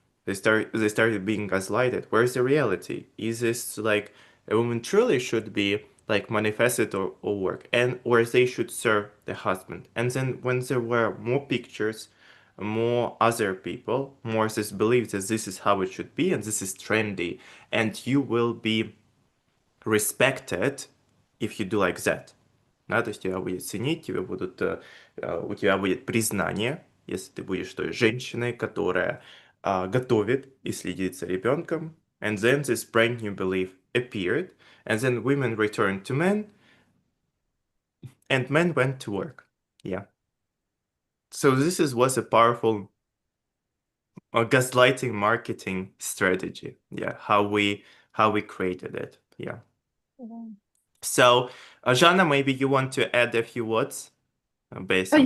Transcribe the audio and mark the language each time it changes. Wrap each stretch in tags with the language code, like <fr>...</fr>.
<en>They started being gaslighted. Where's the reality? Is this like a woman truly should be like manifested or work, and or they should serve the husband? And then when there were more pictures, more other people, more this belief that this is how it should be and this is trendy, and you will be respected if you do like that.</en> <ru>Да, то есть тебя будет ценить, у тебя будет признание, если ты будешь той женщиной, которая готовит и следит за ребенком.</ru> <en>And then this brand new belief appeared, and then women returned to men, and men went to work. Yeah. So was a powerful gaslighting marketing strategy. Yeah, how we created it. Yeah. So, Jana, maybe you want to add a few words based on</en>